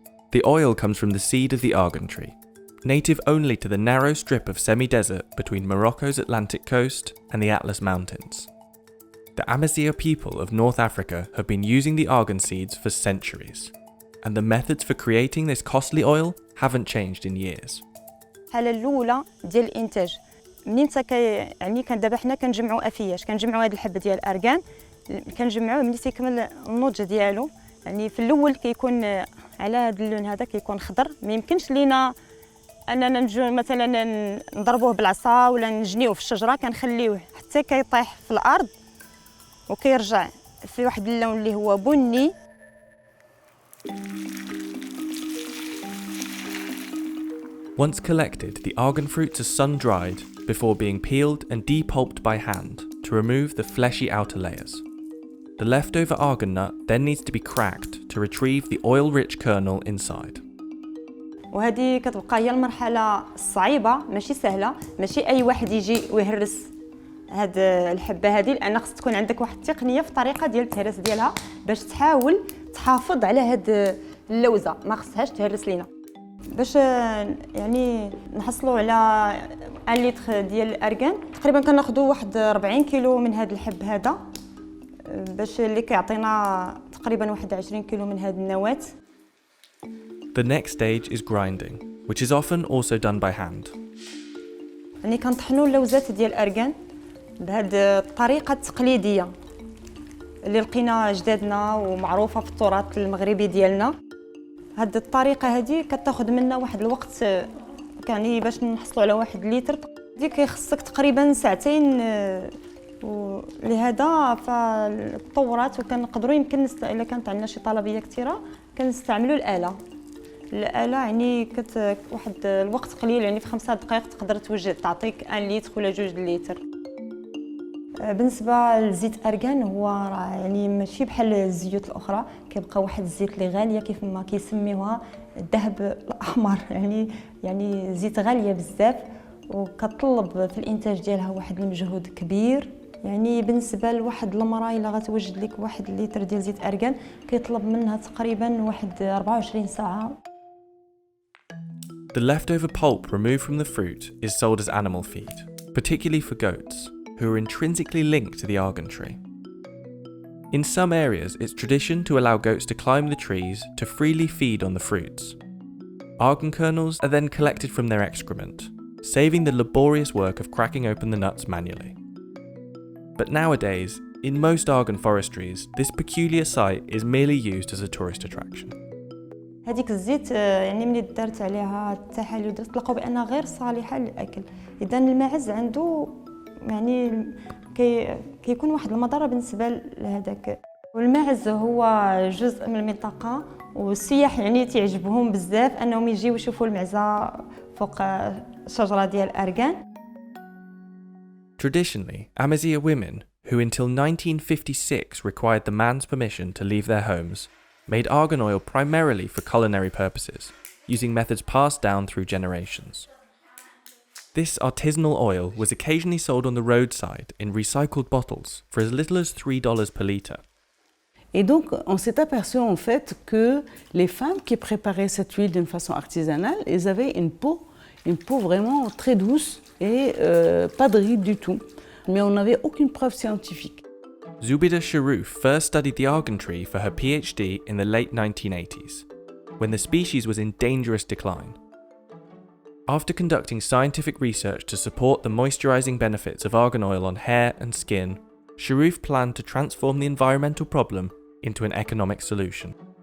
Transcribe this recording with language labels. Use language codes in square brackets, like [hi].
[en] The oil comes from the seed of the argan tree, native only to the narrow strip of semi-desert between Morocco's Atlantic coast and the Atlas Mountains. The Amazigh people of North Africa have been using the argan seeds for centuries, and the methods for creating this costly oil haven't changed in years. [ar] الحالة الأولى ديال الإنتاج منين يعني كان دابا حنا كنجمعوا أفياش كنجمعوا هاد الحبة ديال الأرغان كنجمعوه ملي تيكمل النضج ديالو يعني في الأول كيكون على هاد اللون هذا كيكون خضر ما يمكنش لينا أننا نجو مثلا نضربوه بالعصا ولا نجنيوه في الشجرة كنخليوه حتى كيطيح في الأرض وكيرجع في واحد اللون اللي هو بني. [en] Once collected, the argan fruits are sun-dried before being peeled and depulped by hand to remove the fleshy outer layers. The leftover argan nut then needs to be cracked to retrieve the oil-rich kernel inside. [ar] وهذه كتبقى هي المرحلة الصعيبة ماشي سهلة ماشي أي واحد يجي ويهرس هاد الحبة هذه لأن خص تكون عندك واحد التقنية في الطريقة ديال التهريس ديالها باش تحاول تحافظ على هاد اللوزة ما خصهاش تهرس لينا باش يعني نحصلوا على 1 لتر ديال الأرغان تقريبا كناخذوا واحد 40 كيلو من هاد الحب هذا باش اللي كيعطينا تقريبا واحد 20 كيلو من هاد النواة. [en] The next stage is grinding, which is often also done by hand. [ar] يعني كنطحنوا اللوزات ديال الأرغان بهاد الطريقة التقليدية اللي لقينا جدادنا ومعروفة في التراث المغربي ديالنا. هاد الطريقة هذه كتاخذ منا واحد الوقت يعني باش نحصلوا على 1 لتر دي كيخصك تقريبا 2 ساعات ولهذا فالتطورات وكنقدروا يمكن الا كانت عندنا شي طلبية كثيرة كنستعملوا الآلة يعني واحد الوقت قليل يعني في 5 دقائق تقدر توجد تعطيك 1 لتر ولا 2 لتر. بالنسبه لزيت ارغان هو يعني ماشي بحال الزيوت الاخرى كيبقى واحد الزيت اللي غاليه كيف ما كيسميوها الذهب الاحمر يعني زيت غاليه بزاف وكتطلب في الانتاج ديالها واحد المجهود كبير. يعني بالنسبه لواحد المراه الا غتوجد لك 1 لتر ديال زيت ارغان كيطلب منها تقريبا واحد 24 ساعه. [en] The leftover pulp removed from the fruit is sold as animal feed, particularly for goats, who are intrinsically linked to the argan tree. In some areas, it's tradition to allow goats to climb the trees to freely feed on the fruits. Argan kernels are then collected from their excrement, saving the laborious work of cracking open the nuts manually. But nowadays, in most argan forestries, this peculiar site is merely used as a tourist attraction. [ar] هذيك الزيت يعني ملي دارت عليها التحاليل تلقاو بانها غير صالحه للاكل. اذا الماعز عنده يعني كيكون واحد المضره بالنسبه لهذاك. والماعز هو جزء من المنطقه والسياح يعني تعجبهم بزاف انهم يجيو يشوفوا المعزه فوق الشجره ديال الارغان. [en] Traditionally, Amazigh women, who until 1956 required the man's permission to leave their homes, made argan oil primarily for culinary purposes, using methods passed down through generations. This artisanal oil was occasionally sold on the roadside in recycled bottles for as little as $3 per litre. [fr] Et donc, on s'est aperçu en fait que les femmes qui préparaient cette huile d'une façon artisanale, elles avaient une peau vraiment très douce et pas de rides du tout. Mais on n'avait aucune preuve scientifique. [en] Zubida Sharouf first studied the argan tree for her PhD in the late 1980s, when the species was in dangerous decline. After conducting scientific research to support the moisturising benefits of argan oil on hair and skin, Sharuf planned to transform the environmental problem into an economic solution.